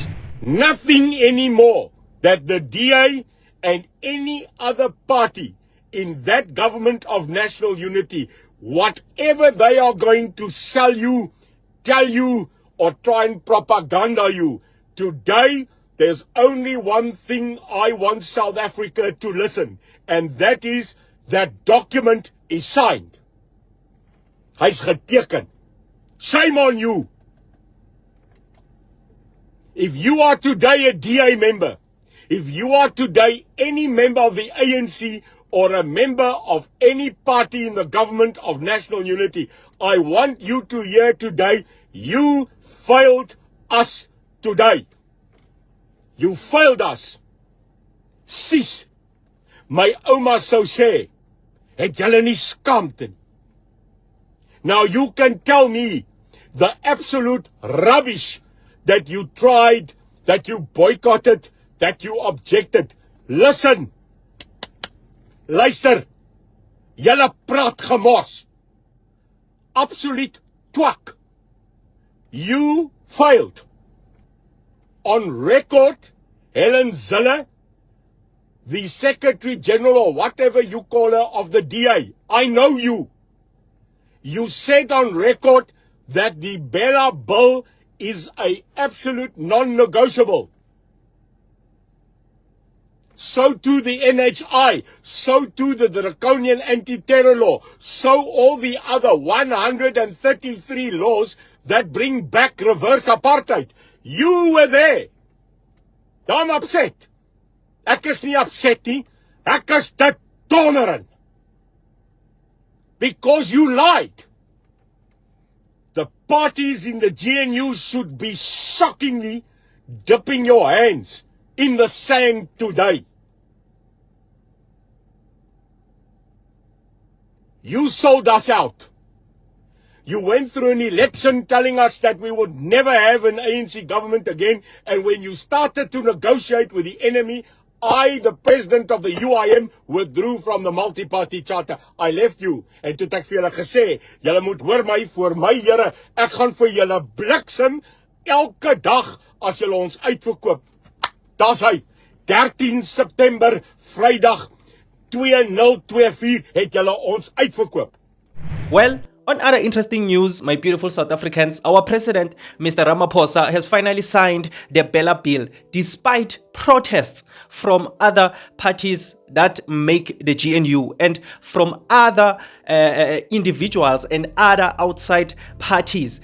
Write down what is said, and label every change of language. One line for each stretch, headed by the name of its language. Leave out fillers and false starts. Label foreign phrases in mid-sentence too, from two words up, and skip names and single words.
English: Nothing anymore that the DA and any other party in that government of national unity, whatever they are going to sell you, tell you, or try and propaganda you, today there's only one thing I want South Africa to listen, and that is that document is signed.
Afrikaans: Hy's geteken.
English: Shame on you. If you are today a DA member, if you are today any member of the ANC or a member of any party in the government of national unity, I want you to hear today, you failed us today. You failed us.
Afrikaans: Sis, my oma sou sê, het julle nie skaamte nie.
English: Now you can tell me the absolute rubbish that you tried, that you boycotted, that you objected. Listen,
Afrikaans: luister, julle praat gemors. Absolute twak.
English: You failed. On record, Helen Zille, the Secretary General or whatever you call her of the DA, I know you. You said on record that the Bella Bill is an absolute non-negotiable. So too the NHI, so too the draconian anti-terror law, so all the other 133 laws that bring back reverse apartheid. You were there. I'm upset.
Afrikaans: Ek is nie upset nie. Ek is te tolerant.
English: Because you lied. The parties in the G.N.U should be shockingly dipping your hands in the sand today. You sold us out. You went through an election telling us that we would never have an ANC government again, and when you started to negotiate with the enemy, I, the president of the UIM, withdrew from the multi-party charter. I left you,
Afrikaans: en toe het ek vir julle gesê, julle moet hoor my voor my Here, ek gaan vir julle bliksem elke dag as julle ons uitverkoop. Daar's hy, 13 September, Vrydag, 2024 het julle ons uitverkoop.
English: Well, on other interesting news, my beautiful South Africans, our president, Mr. Ramaphosa, has finally signed the Bella Bill, despite protests from other parties that make the G.N.U and from other individuals and other outside parties.